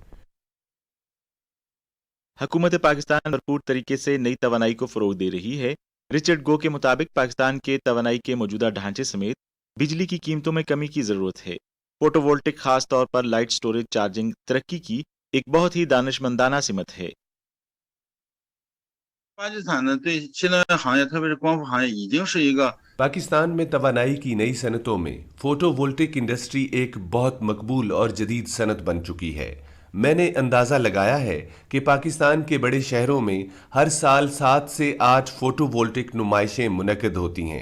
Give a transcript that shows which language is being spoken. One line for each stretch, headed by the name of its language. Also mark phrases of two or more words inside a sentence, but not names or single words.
Urdu: حکومت پاکستان بھرپور طریقے سے نئی توانائی کو فروغ دے رہی ہے. رچرڈ گو کے مطابق پاکستان کے توانائی کے موجودہ ڈھانچے سمیت بجلی کی قیمتوں میں کمی کی ضرورت ہے. فوٹووولٹک خاص طور پر
English: light storage charging
Urdu: ترقی کی ایک بہت ہی دانشمندانہ سمت ہے.
Chinese: 巴基斯坦呢对新能源行业，特别是光伏行业，已经是一个
Urdu: پاکستان میں توانائی کی نئی صنعتوں میں
English: photovoltaic industry
Urdu: ایک بہت مقبول اور جدید صنعت بن چکی ہے. میں نے اندازہ لگایا ہے کہ پاکستان کے بڑے شہروں میں ہر سال 7 سے 8 فوٹووولٹک نمائشیں منعقد ہوتی ہیں.